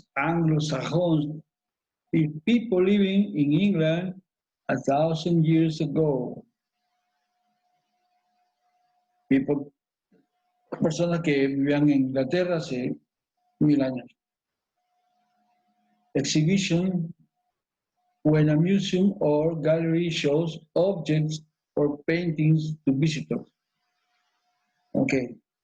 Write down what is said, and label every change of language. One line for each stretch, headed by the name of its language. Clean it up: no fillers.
English: Anglo-Saxons, people living in England 1,000 years ago.
Spanish: People, personas que vivían en Inglaterra hace 1000 años.
English: Exhibition, when a museum or gallery shows objects or paintings to visitors. Okay.